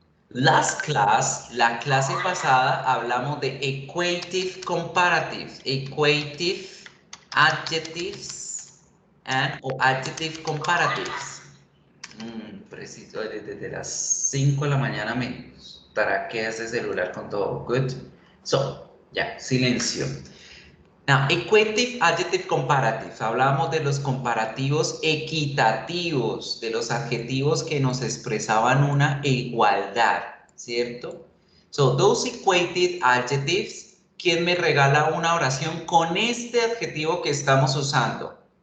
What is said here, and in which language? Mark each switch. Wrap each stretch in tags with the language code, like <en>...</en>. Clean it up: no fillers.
<en>Last class,</en> <es>la clase pasada, hablamos de equative comparatives, equative adjectives o adjective comparatives. Preciso, desde las 5 de la mañana me traquea ese celular con todo.</es> <en>Good. So,</en> <es>ya, silencio.</es> <en>Now, equative adjective comparatives.</en> <es>Hablamos de los comparativos equitativos, de los adjetivos que nos expresaban una igualdad, ¿cierto?</es> <en>So, those equative adjectives,</en> <es>¿quién me regala una oración con este adjetivo que estamos usando?</es>